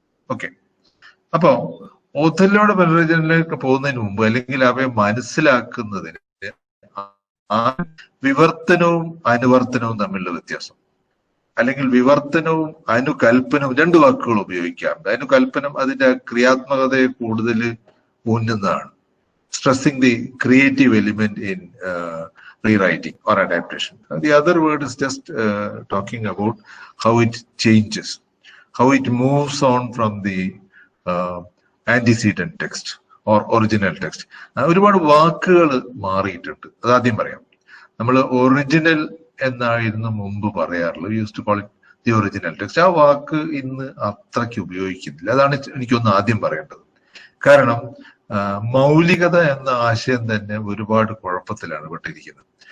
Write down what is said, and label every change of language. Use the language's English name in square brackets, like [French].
[Malayalam] Okay, അപ്പോ ഒഥല്ലോയുടെ പുനർരചനയിലേക്ക് പോകുന്നതിന് മുമ്പ് അല്ലെങ്കിൽ അവയെ മനസ്സിലാക്കുന്നതിന് വിവർത്തനവും അനുവർത്തനവും തമ്മിലുള്ള വ്യത്യാസം, അല്ലെങ്കിൽ വിവർത്തനവും അനുകൽപ്പനവും 2 വാക്കുകൾ ഉപയോഗിക്കാറുണ്ട്. അനുകൽപ്പനം അതിന്റെ ക്രിയാത്മകതയെ കൂടുതൽ ഊന്നുന്നതാണ്, [English] stressing the creative element in rewriting or adaptation. The other word is just talking about how it changes, how it moves on from the antecedent text or original text. [Malayalam] ഒരുപാട് വാക്കുകൾ മാറിയിട്ടുണ്ട്. അതാദ്യം പറയാം. നമ്മൾ ഒറിജിനൽ എന്നായിരുന്നു മുമ്പ് പറയാറുള്ളത്, [English] Use to call it the original text. [Malayalam] ആ വാക്ക് ഇന്ന് അത്രയ്ക്ക് ഉപയോഗിക്കുന്നില്ല. അതാണ് എനിക്കൊന്ന് ആദ്യം പറയേണ്ടത്. കാരണം മൗലികത എന്ന ആശയം തന്നെ ഒരുപാട് കുഴപ്പത്തിലാണ് പെട്ടിരിക്കുന്നത്.